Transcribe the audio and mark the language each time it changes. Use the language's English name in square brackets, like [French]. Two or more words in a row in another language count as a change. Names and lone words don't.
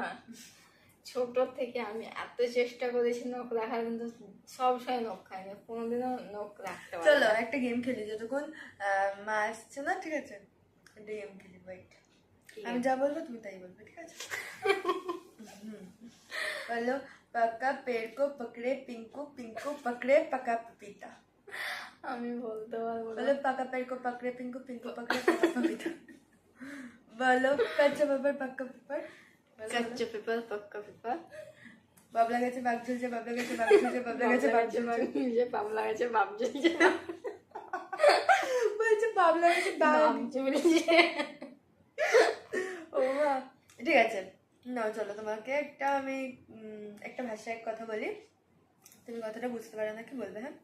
[Bangla] ছোট থেকে আমি এত চেষ্টা করেছি নখ রাখার, কিন্তু সবসময় নখ খাইনি, কোনোদিনও নখ রাখতে পারি চলো না। একটা গেম খেলি, যতক্ষণ মা আসছে না, ঠিক আছে? একটা গেম খেলি, ওয়েট। আমি যা বলবো তুমি তাই বলবে, ঠিক আছে? বলো, [Hindi] पका पेड़ को पकड़े पिंकू, पिंकू पकड़े पका पपीता। [Bangla] আমি বলতে পারবো না। [Hindi] बोलो पका पेड़ को पकड़े पिंकू, पिंकू पकड़े पका पपीता। बोलो कच्चा पेपर पक्का पेपर। कच्चा पेपर पक्का पेपर। [Bangla] বাবলা গাছে বাঘ ঝুলছে, বাবলা গাছে বাঘ ঝুলছে, বাবলা গাছে বাঘ ঝুলছে। পাবলা গাছে বাপ ঝুলছে, বলছে বাবলা গাছে বাঘ বাপ ঝুলছে। ও মা, ঠিক আছে না, চলো তোমাকে আমি একটা ভাষায় এক কথা বলি, তুমি কথাটা বুঝতে পারো না কি বলবে, হ্যাঁ?